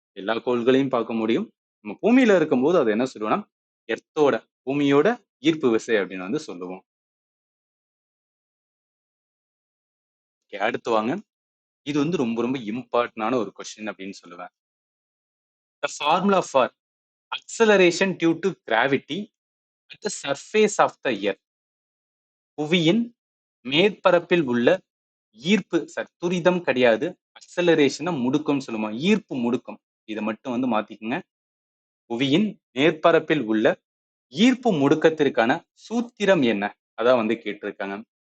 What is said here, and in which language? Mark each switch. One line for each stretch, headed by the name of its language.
Tamil: எல்லா கோள்களையும் பார்க்க முடியும். நம்ம பூமியில இருக்கும்போது அதை என்ன சொல்லுவோம்னா, எர்த்தோட பூமியோட ஈர்ப்பு விசை அப்படின்னு வந்து சொல்லுவோம். ஓகே, அடுத்து வாங்க. இது வந்து ரொம்ப ரொம்ப இம்பார்ட்டன்டான ஒரு கொஸ்டின் அப்படின்னு சொல்லுவேன்.
English: The formula for acceleration due to gravity at the surface of the earth.
Tamil: புவியின் மேற்பரப்பில் உள்ள ஈர்ப்பு துரிதம் கிடையாது. அக்சலரேஷன முடுக்கம் சொல்லுவோம். ஈர்ப்பு முடுக்கம். இத மட்டும் வந்து மாத்திக்கங்க. புவியின் மேற்பரப்பில் உள்ள ஈர்ப்பு முடுக்கத்திற்கான சூத்திரம் என்ன? அதான் வந்து கேட்டிருக்காங்க.